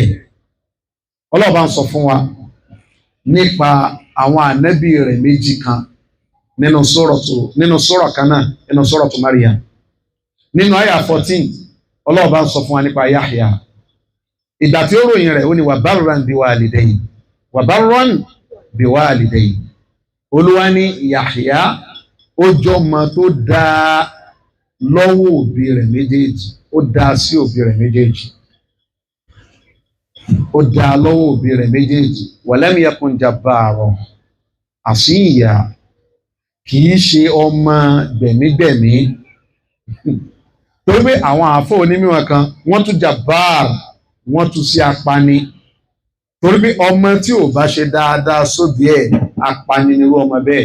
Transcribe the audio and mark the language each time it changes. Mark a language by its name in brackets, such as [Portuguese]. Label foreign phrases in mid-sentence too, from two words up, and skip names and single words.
[Yoruba] Ọlọ́run bá ń sọ fún wa nípa àwọn ànábì rẹ̀ méjì kan nínú sura kan náà, nínú suratu Maryam. Nínú àyà 14, Ọlọ́run bá ń sọ fún wa nípa Yahya. Ìgbà tí ó ròyìn rẹ̀ ó ní [Arabic] وبرا بوالديه وبرا بوالديه. [Yoruba] Olúwa ní Yahya ó jọmọ tó dáa lọ́wọ́ òbí rẹ̀ méjèèjì, ó dáa sí òbí rẹ̀ méjèèjì, ó dáa lọ́wọ́ òbí rẹ̀ méjèèjì. [Arabic] ولم يكن جبارا عصيا, [Yoruba] kìí ṣe ọmọ gbẹ̀mígbẹ̀mí. Torí pé àwọn àfọ́ onímọ̀ kan wọ́n tún jabbar, wọ́n tún sí apani. Torí pé ọmọ tí ò bá ṣe dáadáa sóbí ẹ̀, apani nírú ọmọ bẹ́ẹ̀.